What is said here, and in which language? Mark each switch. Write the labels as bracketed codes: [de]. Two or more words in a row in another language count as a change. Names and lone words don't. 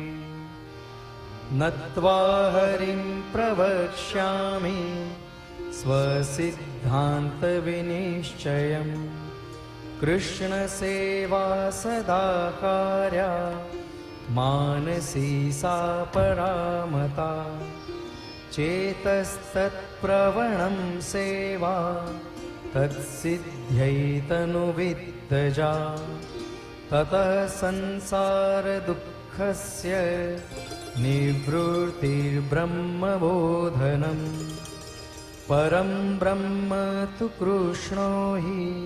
[sa] નત્વા હરિં પ્રવક્ષ્યામિ સ્વસિદ્ધાંત વિનિશ્ચયમ કૃષ્ણ સેવા સદા કાર્યા માનસી સા પરામતા चेतस्तत्प्रवणं सेवा तत्सिद्ध्यै तनुविद्दजा ततः संसारदुःखस्य निवृत्तिर्ब्रह्मबोधनम् परं ब्रह्म तु कृष्णो हि